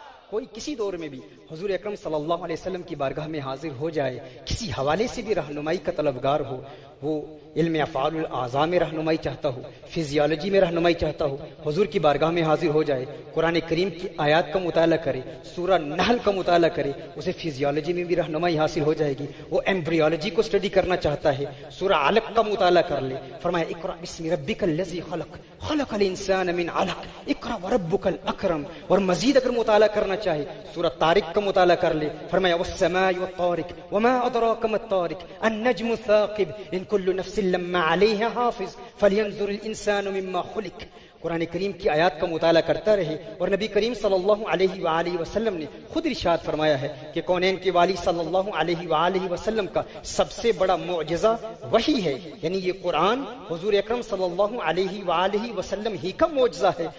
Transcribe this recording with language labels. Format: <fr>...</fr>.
<ur>کوئی کسی دور میں بھی حضور اکرم صلی اللہ علیہ وسلم کی بارگاہ میں حاضر ہو جائے, کسی حوالے سے بھی رہنمائی کا طلبگار ہو, وہ علم افعال الاعضاء میں رہنمائی چاہتا ہو, فزیالوجی میں رہنمائی چاہتا ہو, حضور کی بارگاہ میں حاضر ہو جائے, قرآن کریم کی آیات کا مطالعہ کرے, سورہ نحل کا مطالعہ کرے, اسے فزیالوجی میں بھی رہنمائی حاصل ہو جائے گی. وہ ایمبریولوجی کو اسٹڈی کرنا چاہتا ہے, سورہ علق کا مطالعہ کر لے.</ur> <ar>فرمایا اقرأ بسم ربک الذی خلق خلق الانسان من علق اقرأ وربک الاکرم.</ar> <ur>اور مزید اگر مطالعہ کرنا چاہے سورہ طارق کا مطالعہ کر لے.</ur> <ar>فرمایا والسماء والطارق وما ادراک ما الطارق النجم الثاقب ان كل نفس لما علیہا حافظ فلینظر الانسان مما خلق.</ar> <ur>قرآن کریم کی آیات کا مطالعہ کرتا رہے. اور نبی کریم صلی اللہ علیہ وآلہ وسلم نے خود ارشاد فرمایا ہے کہ کونین کے والی صلی اللہ علیہ وآلہ وسلم کا سب سے بڑا معجزہ وحی ہے, یعنی یہ قرآن حضور اکرم صلی اللہ علیہ وآلہ وسلم ہی کا معجزہ ہے.</ur>